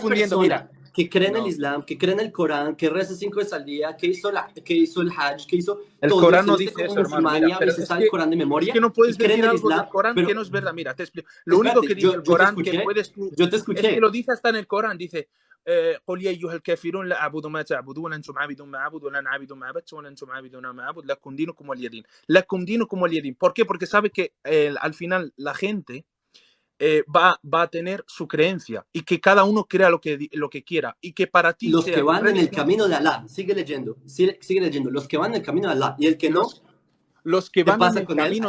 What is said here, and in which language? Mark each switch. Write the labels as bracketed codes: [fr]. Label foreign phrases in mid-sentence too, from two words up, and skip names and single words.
[es] confundiendo, mira. persona que cree en el No. Islam, que cree en el Corán, que reza 5 veces al día, que hizo el Hajj, que hizo El todo y Corán se no viste dice como eso, hermano. musulmán Mira, y a pero veces sabe el Corán de es que memoria no y puedes cree en decir el algo del Islam, Corán que pero no es verdad. Mira, te explico. Lo único espérate, que dice el Corán que puedes tú, yo te es que escuché. lo dice hasta en el Corán. Dice, [ar] قل يا أيها الكافرون لا أعبد ما تعبدون أنتم عابدون ما أعبد ولا أنا عابد ما عبدت ولا أنتم عابدون ما أعبد لكم دينكم ولي دين. لكم دينكم ولي دين. [es] ¿Por qué? Porque sabe que al final la gente va a tener su creencia y que cada uno crea lo que quiera y que para ti Los que sea tu van en el religión. camino de Alá, sigue leyendo, los que van en el camino de Alá y el que no, Los que ¿qué van en pasa el con él? camino,